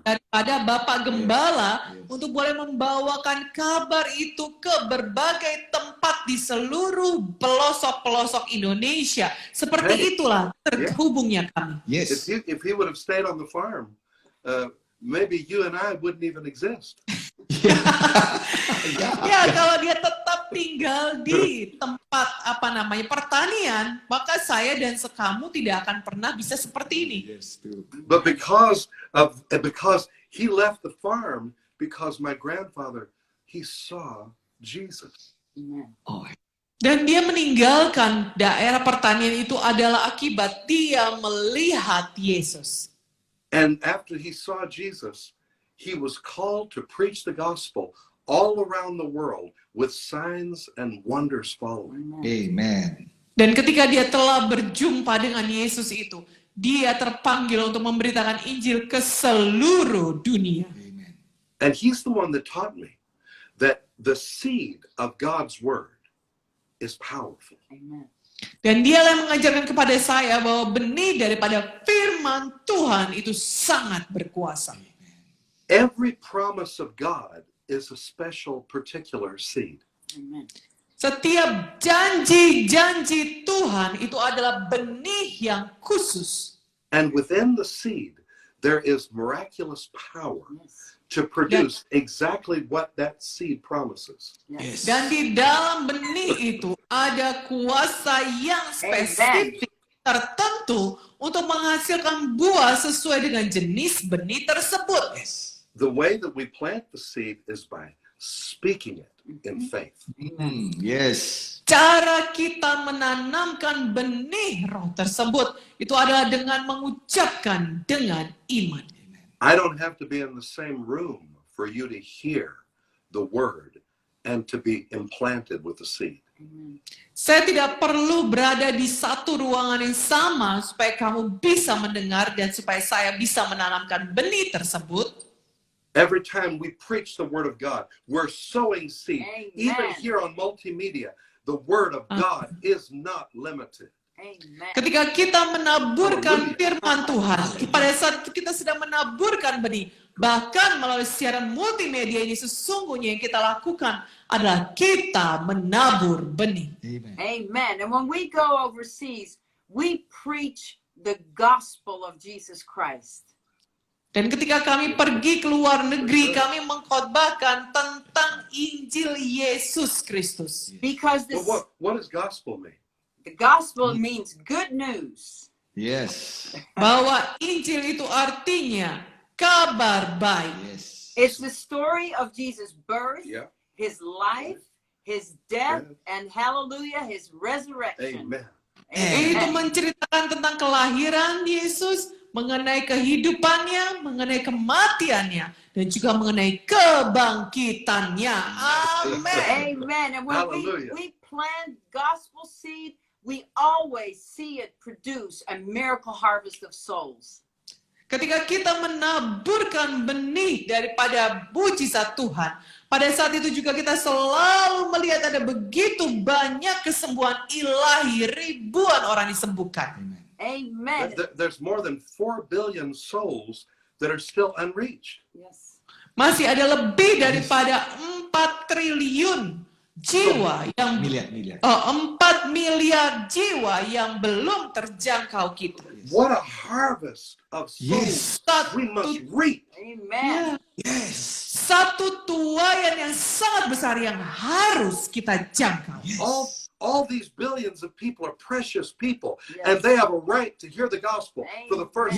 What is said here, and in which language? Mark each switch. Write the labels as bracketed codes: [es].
[id] daripada Bapak Gembala [en] Yes. [id] untuk boleh membawakan kabar itu ke berbagai tempat di seluruh pelosok-pelosok Indonesia. Seperti [en] Hey. [id] itulah terhubungnya kami. [en] Yes. If he would have stayed on the farm, maybe you and I wouldn't even exist. [id] Ya, kalau dia tetap tinggal di tempat pertanian, maka saya dan kamu tidak akan pernah bisa seperti ini. [en] Yes, true. But because he left the farm, because my grandfather, he saw Jesus. Amen. Oh, [id] Dan dia meninggalkan daerah pertanian itu adalah akibat dia melihat Yesus. [en] And after he saw Jesus, he was called to preach the gospel all around the world with signs and wonders following. Amen. amen. [id] Dan ketika dia telah berjumpa dengan Yesus itu, dia terpanggil untuk memberitakan Injil ke seluruh dunia. Amen. [en] And he's the one that taught me that the seed of God's word is powerful. Amen. [id] Dan dialah yang mengajarkan kepada saya bahwa benih daripada firman Tuhan itu sangat berkuasa. [en] Every promise of God is a special particular seed. Amen. [id] Setiap janji-janji Tuhan itu adalah benih yang khusus. [en] And within the seed, there is miraculous power Yes. to produce exactly what that seed promises. Yes. [id] Dan di dalam benih itu ada kuasa yang spesifik tertentu untuk menghasilkan buah sesuai dengan jenis benih tersebut. [en] The way that we plant the seed is by speaking it in faith. Yes. [id] Cara kita menanamkan benih roh tersebut itu adalah dengan mengucapkan dengan iman. [en] I don't have to be in the same room for you to hear the word and to be implanted with the seed. Amen. [id] Saya tidak perlu berada di satu ruangan yang sama supaya kamu bisa mendengar dan supaya saya bisa menanamkan benih tersebut. [en] Every time we preach the word of God, we're sowing seed. Amen. Even here on multimedia, the word of God is not limited. Amen. [id] Ketika kita menaburkan firman Tuhan, pada saat kita sedang menaburkan benih, bahkan melalui siaran multimedia ini sesungguhnya yang kita lakukan adalah kita menabur benih. Amen. [en] Amen. And when we go overseas, we preach the gospel of Jesus Christ. [id] Dan ketika kami pergi ke luar negeri, kami mengkhotbahkan tentang Injil Yesus Kristus. [en] Because But what does gospel mean? the gospel means good news. Yes. [id] Bahwa Injil itu artinya kabar baik. [en] Yes. It's the story of Jesus' birth, Yeah. his life, his death, and hallelujah, his resurrection. Amen. [id] Itu Amen. menceritakan tentang kelahiran Yesus, mengenai kehidupannya, mengenai kematiannya, dan juga mengenai kebangkitannya. Amen. [en] Amen. And when Hallelujah. we plant gospel seed, we always see it produce a miracle harvest of souls. [id] Ketika kita menaburkan benih daripada mujizat Tuhan, pada saat itu juga kita selalu melihat ada begitu banyak kesembuhan ilahi, ribuan orang disembuhkan. Amen. [en] There's more than 4 billion souls that are still unreached. Yes. [id] Masih ada lebih daripada 4 triliun jiwa yang Miliar. 4 miliar jiwa yang belum terjangkau kita. [en] What a harvest of souls Yes. we must reap. Amen. Yes. [id] Satu tuaian yang sangat besar yang harus kita jangkau. [en] All these billions of people are precious people, Yes. and they have a right to hear the gospel for the first